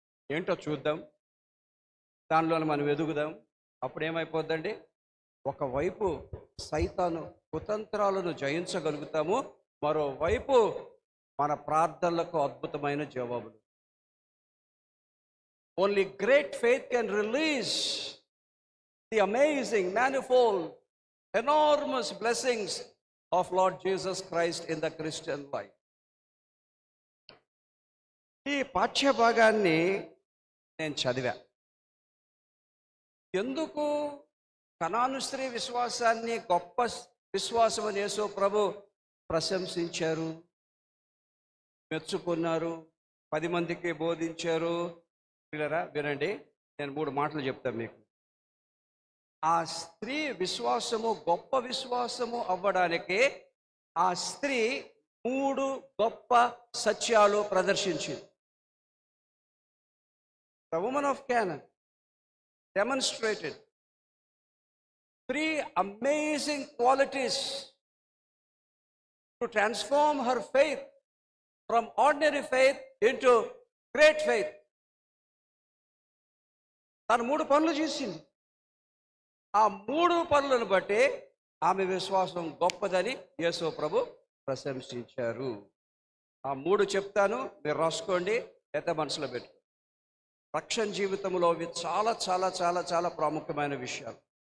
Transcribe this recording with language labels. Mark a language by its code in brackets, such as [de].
[te] ఏంటో చూద్దాం, దానిలోనే మనం ఎదుగుదాం. అప్పుడు ఏమైపోద్దండి? ఒకవైపు సైతాను కుతంత్రాలను జయించగలుగుతాము, మరోవైపు మన ప్రార్థనలకు అద్భుతమైన జవాబులు. [en] Only great faith can release the amazing, manifold, enormous blessings of Lord Jesus Christ in the Christian life. [te] ఈ పాఠ్యభాగాన్ని నేను చదివా. ఎందుకు కనాను స్త్రీ విశ్వాసాన్ని గొప్ప విశ్వాసం అని యేసు ప్రభు ప్రశంసించారు, మెచ్చుకున్నారు, 10 మందికి బోధించారు. పిల్లరా వినండి, నేను 3 మాటలు చెప్తాను మీకు. ఆ స్త్రీ విశ్వాసము గొప్ప విశ్వాసము అవ్వడానికి ఆ స్త్రీ 3 గొప్ప సత్యాలు ప్రదర్శించింది. [en] The woman of Canaan demonstrated 3 amazing qualities to transform her faith from ordinary faith into great faith. [te] తను 3 పనులు చేసింది. ఆ 3 పనులను బట్టి ఆమె విశ్వాసం గొప్పదని యేసు ప్రభు ప్రశంసించారు. ఆ 3 చెప్తాను, మీరు రాసుకోండి, ఎంత మనసులో పెట్టు. రక్షణ జీవితంలో ఇవి చాలా చాలా చాలా చాలా ప్రాముఖ్యమైన విషయాలు.